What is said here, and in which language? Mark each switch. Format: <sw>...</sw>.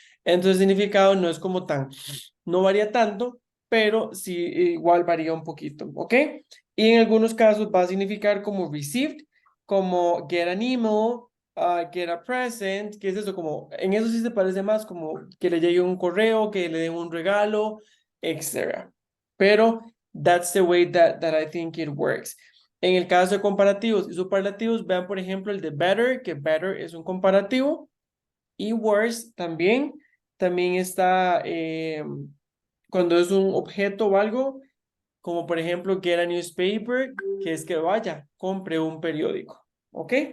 <es>Entonces el significado no es como no varía tanto, pero sí igual varía un poquito, ¿ok? Y en algunos casos va a significar como received, como</es> <en>get an email, get a present,</en> <es>que es eso, como, en eso sí se parece más como que le llegue un correo, que le den un regalo, etc. Pero</es> <en>that's the way that I think it works.</en> <es>En el caso de comparativos y superlativos, vean por ejemplo el de better, que better es un comparativo, y worse también está cuando es un objeto o algo, como por ejemplo</es> <en>get a newspaper,</en> <es>que es que vaya, compre un periódico, ¿ok?</es>